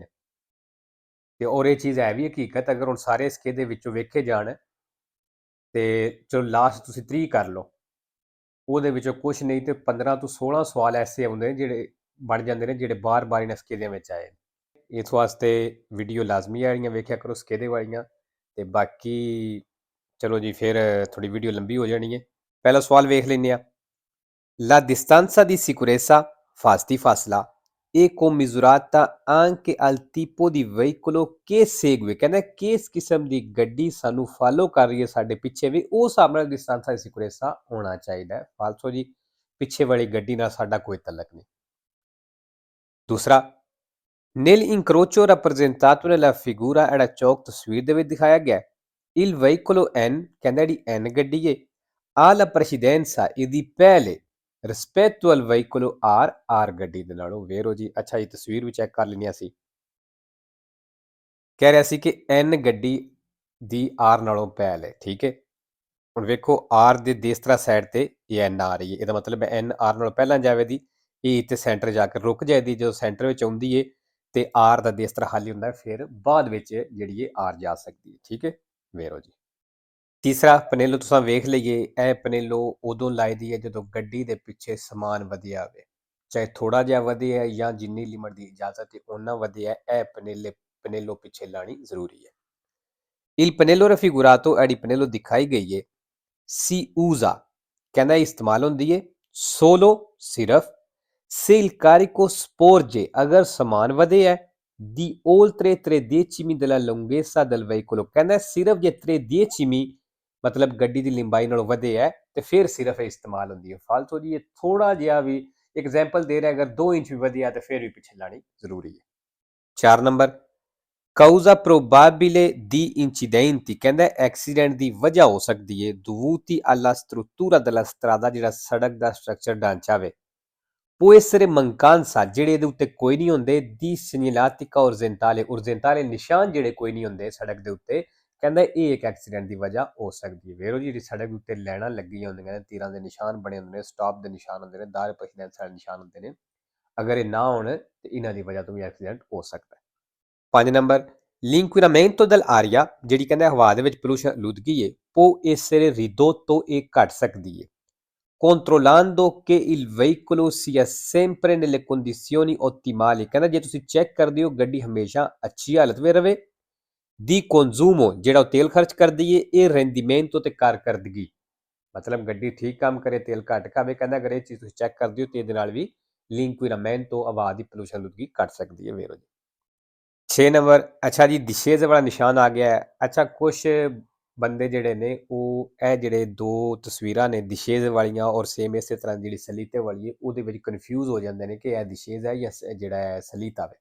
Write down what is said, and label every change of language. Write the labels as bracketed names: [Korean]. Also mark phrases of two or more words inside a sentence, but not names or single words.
[Punjabi] ਤੇ ਔਰ ਇਹ ਚੀਜ਼ ਹੈ ਵੀ ਹਕੀਕਤ, ਅਗਰ ਹੁਣ ਸਾਰੇ ਸਕੇਦੇ ਵਿੱਚੋਂ ਵੇਖੇ ਜਾਣ ਤੇ ਚਲੋ ਲਾਸਟ ਤੁਸੀਂ 30 ਕਰ ਲਓ, ਉਹਦੇ ਵਿੱਚੋਂ ਕੁਛ ਨਹੀਂ ਤੇ 15 ਤੋਂ 16 ਸਵਾਲ ਐਸੇ ਆਉਂਦੇ ਨੇ ਜਿਹੜੇ ਬਣ ਜਾਂਦੇ ਨੇ ਜਿਹੜੇ ਬਾਰ-ਬਾਰ ਇਹਨਾਂ ਸਕੇਦਿਆਂ ਵਿੱਚ ਆਏ। ਇਸ ਵਾਸਤੇ ਵੀਡੀਓ ਲਾਜ਼ਮੀ ਵਾਲੀਆਂ ਵੇਖਿਆ ਕਰੋ, ਸਕੇਦੇ ਵਾਲੀਆਂ। ਤੇ ਬਾਕੀ ਚਲੋ ਜੀ, ਫਿਰ ਥੋੜੀ ਵੀਡੀਓ ਲੰਬੀ ਹੋ ਜਾਣੀ ਹੈ। ਪਹਿਲਾ ਸਵਾਲ ਵੇਖ ਲੈਂਦੇ ਆ। [Italian] La distanza di sicurezza, fast di fasla, è commisurata anche al tipo di veicolo che segue। [Punjabi] ਕਹਿੰਦਾ ਕਿਸ ਕਿਸਮ ਦੀ ਗੱਡੀ ਸਾਨੂੰ ਫਾਲੋ ਕਰ ਰਹੀ ਹੈ ਸਾਡੇ ਪਿੱਛੇ ਵੀ ਉਸ ਹਿਸਾਬ ਨਾਲ [Italian] distanza di sicurezza [Punjabi] ਹੋਣਾ ਚਾਹੀਦਾ ਹੈ। ਫਾਲਸੋ ਜੀ, ਪਿੱਛੇ ਵਾਲੀ ਗੱਡੀ ਨਾਲ ਸਾਡਾ ਕੋਈ ਤਲਕ ਨਹੀਂ। ਦੂਸਰਾ, [Italian] nell'incrocio rappresentato nella figura era [Punjabi] ਚੌਕ ਤਸਵੀਰ ਦੇ ਵਿੱਚ ਦਿਖਾਇਆ ਗਿਆ [Italian] il veicolo N, [Punjabi] ਕਹਿੰਦਾ ਜਿਹੜੀ N ਗੱਡੀ ਹੈ, [Italian] ha la precedenza [Punjabi] ਇਹਦੀ ਪਹਿਲੇ ਰਿਸਪੈਕਟ [Italian] al veicolo R, [Punjabi] R ਗੱਡੀ ਦੇ ਨਾਲੋਂ। ਵੇਰੋ ਜੀ, ਅੱਛਾ ਜੀ, ਤਸਵੀਰ ਵੀ ਚੈੱਕ ਕਰ ਲੈਣੀ ਸੀ। ਕਹਿ ਰਿਹਾ ਸੀ ਕਿ N ਗੱਡੀ ਦੀ R ਨਾਲੋਂ ਪਹਿਲ ਹੈ। ਠੀਕ ਹੈ, ਹੁਣ ਵੇਖੋ R ਦੇ ਦੇਸਤਰਾ ਸਾਈਡ ਤੇ ਇਹ N ਆ ਰਹੀ ਹੈ, ਇਹਦਾ ਮਤਲਬ N R ਨਾਲੋਂ ਪਹਿਲਾਂ ਜਾਵੇਦੀ, ਇਹ ਇੱਥੇ ਸੈਂਟਰ ਜਾ ਕੇ ਰੁਕ ਜਾਏਦੀ। ਜਦੋਂ ਸੈਂਟਰ ਵਿੱਚ ਆਉਂਦੀ ਹੈ ਤੇ R ਦਾ ਦੇਸਤਰਾ ਖਾਲੀ ਹੁੰਦਾ, ਫਿਰ ਬਾਅਦ ਵਿੱਚ ਜਿਹੜੀ ਇਹ R ਜਾ ਸਕਦੀ ਹੈ। ਠੀਕ ਹੈ, ਵੇਰੋ ਜੀ। ਤੀਸਰਾ, ਪਨੇਲੋ ਤੁਸੀਂ ਵੇਖ ਲਈਏ, ਇਹ ਪਨੇਲੋ ਉਦੋਂ ਲਾਈ ਦੀ ਹੈ ਜਦੋਂ ਗੱਡੀ ਦੇ ਪਿੱਛੇ ਸਮਾਨ ਵਧਿਆ ਹੋਵੇ, ਚਾਹੇ ਥੋੜਾ ਜਿਹਾ ਵਧਿਆ ਜਾਂ ਜਿੰਨੀ ਲਿਮਟ ਦੀ ਇਜਾਜ਼ਤ ਹੈ ਉਹਨਾਂ ਵਧਿਆ, ਇਹ ਪਨੇਲੋ ਪਿੱਛੇ ਲਾਣੀ ਜ਼ਰੂਰੀ ਹੈ। [Italian] Il pannello raffigurato, [Punjabi] ਜਿਹੜੀ ਪਨੇਲੋ ਦਿਖਾਈ ਗਈ ਹੈ, [Italian] si usa, [Punjabi] ਕਹਿੰਦਾ ਇਸਤੇਮਾਲ ਹੁੰਦੀ ਹੈ solo, ਸਿਰਫ [Italian] se il carico sporge, [Punjabi] ਅਗਰ ਸਮਾਨ ਵਧੇ ਹੈ, [Italian] di oltre 3 decimi della lunghezza del veicolo, [Punjabi] ਕਹਿੰਦਾ ਸਿਰਫ ਜੇ 3 decimi ਮਤਲਬ ਗੱਡੀ ਦੀ ਲੰਬਾਈ ਨਾਲੋਂ ਵਧੇ ਹੈ ਤੇ ਫਿਰ ਸਿਰਫ ਇਸਤੇਮਾਲ ਹੁੰਦੀ ਹੈ। ਫਾਲਤੂ ਜੀ ਇਹ ਥੋੜਾ ਜਿਹਾ ਵੀ ਐਗਜ਼ਾਮਪਲ ਦੇ ਰਿਹਾ, ਅਗਰ 2 ਇੰਚ ਵੀ ਵਧਿਆ ਤੇ ਫਿਰ ਵੀ ਪਿੱਛੇ ਲਾਣੀ ਜ਼ਰੂਰੀ ਹੈ। 4 ਨੰਬਰ, [Italian] causa probabile di incidenti, [Punjabi] ਕਹਿੰਦਾ ਐਕਸੀਡੈਂਟ ਦੀ ਵਜ੍ਹਾ ਹੋ ਸਕਦੀ ਹੈ [Italian] dovuti alla struttura della strada, [Punjabi] ਜਿਹੜਾ ਸੜਕ ਦਾ ਸਟਰਕਚਰ ਢਾਂਚਾ ਵੇ, [Italian] può essere mancanza, [Punjabi] ਜਿਹੜੇ ਇਹਦੇ ਉੱਤੇ ਕੋਈ ਨਹੀਂ ਹੁੰਦੇ, [Italian] di segnaletica orizzontale, orizzontale [Punjabi] ਨਿਸ਼ਾਨ ਜਿਹੜੇ ਕੋਈ ਨਹੀਂ ਹੁੰਦੇ ਸੜਕ ਦੇ ਉੱਤੇ, ਕਹਿੰਦਾ ਇਹ ਇੱਕ ਐਕਸੀਡੈਂਟ ਦੀ ਵਜ੍ਹਾ ਹੋ ਸਕਦੀ ਹੈ। ਵੇਰੋ ਜਿਹੜੀ ਸੜਕ ਉੱਤੇ ਲਾਈਨਾਂ ਲੱਗੀਆਂ ਹੁੰਦੀਆਂ ਨੇ, ਤੀਰਾਂ ਦੇ ਨਿਸ਼ਾਨ ਬਣੇ ਹੁੰਦੇ ਨੇ, ਸਟਾਪ ਦੇ ਨਿਸ਼ਾਨ ਹੁੰਦੇ ਨੇ, ਦਾਰ ਪਛਦੈਨ ਸਾਰੇ ਨਿਸ਼ਾਨ ਹੁੰਦੇ ਨੇ, ਅਗਰ ਇਹ ਨਾ ਹੋਣ ਤੇ ਇਹਨਾਂ ਦੀ ਵਜ੍ਹਾ ਤੋਂ ਵੀ ਐਕਸੀਡੈਂਟ ਹੋ ਸਕਦਾ ਹੈ। 5 ਨੰਬਰ, [Italian] l'inquinamento dell'aria, [Punjabi] ਜਿਹੜੀ ਕਹਿੰਦਾ ਹਵਾ ਦੇ ਵਿੱਚ ਪੋਲੂਸ਼ਨ ਆਲੂਦਗੀ ਹੈ, [Italian] può essere ridotto, [Punjabi] ਇਹ ਘਟ ਸਕਦੀ ਹੈ [Italian] controllando che il veicolo sia sempre nelle condizioni ottimali, [Punjabi] ਕਹਿੰਦਾ ਜੇ ਤੁਸੀਂ ਚੈੱਕ ਕਰਦੇ ਹੋ ਗੱਡੀ ਹਮੇਸ਼ਾ ਅੱਛੀ ਹਾਲਤ ਵਿੱਚ ਰਵੇ, [Italian] di consumo, [Punjabi] ਜਿਹੜਾ ਤੇਲ ਖਰਚ ਕਰਦੀ ਹੈ, ਇਹ rendimento ਤੇ ਕਾਰਕਰਦਗੀ, ਮਤਲਬ ਗੱਡੀ ਠੀਕ ਕੰਮ ਕਰੇ, ਤੇਲ ਘੱਟ ਖਾਵੇ। ਕਹਿੰਦਾ ਅਗਰ ਇਹ ਚੀਜ਼ ਤੁਸੀਂ ਚੈੱਕ ਕਰਦੇ ਹੋ ਤੇ ਇਹਦੇ ਨਾਲ ਵੀ l'inquinamento, ਹਵਾ ਦੀ ਪੋਲੂਸ਼ਨ ਆਲੂਦਗੀ ਘਟ ਸਕਦੀ ਹੈ। ਵੇਰੋ ਜੀ। 6 ਨੰਬਰ, ਅੱਛਾ ਜੀ, ਦਿਸ਼ੇਜ਼ ਵਾਲਾ ਨਿਸ਼ਾਨ ਆ ਗਿਆ ਹੈ। ਅੱਛਾ, ਕੁਛ ਬੰਦੇ ਜਿਹੜੇ ਨੇ ਉਹ ਇਹ ਜਿਹੜੇ ਦੋ ਤਸਵੀਰਾਂ ਨੇ ਦਿਸ਼ੇਜ਼ ਵਾਲੀਆਂ ਔਰ ਸੇਮ ਇਸੇ ਤਰ੍ਹਾਂ ਜਿਹੜੀ ਸਲੀਤੇ ਵਾਲੀ ਹੈ, ਉਹਦੇ ਵਿੱਚ ਕਨਫਿਊਜ਼ ਹੋ ਜਾਂਦੇ ਨੇ ਕਿ ਇਹ ਦਿਸ਼ੇਜ਼ ਹੈ ਜਾਂ ਜਿਹੜਾ ਹੈ ਸਲੀਤਾ ਵੇ।